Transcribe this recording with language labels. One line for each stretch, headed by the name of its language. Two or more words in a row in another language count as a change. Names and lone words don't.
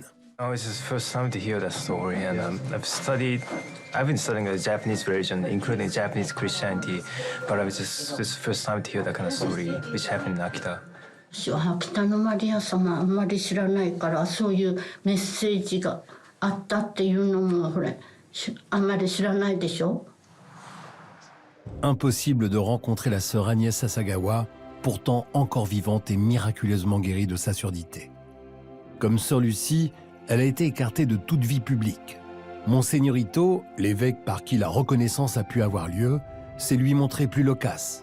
English: Oh, it's the first time to hear that story, and I've been studying the Japanese religion, including Japanese Christianity, but this is the first time to hear that kind of story, which happened in Akita.
Japanese: 北のマリア様あんまり知らないからそういうメッセージがあったっていうのもほらあんまり知らないでしょ。
French: Impossible de rencontrer la sœur Agnès Sasagawa, pourtant encore vivante et miraculeusement guérie de sa surdité. Comme sœur Lucie, elle a été écartée de toute vie publique. Monseigneurito, l'évêque par qui la reconnaissance a pu avoir lieu, s'est lui montré plus loquace.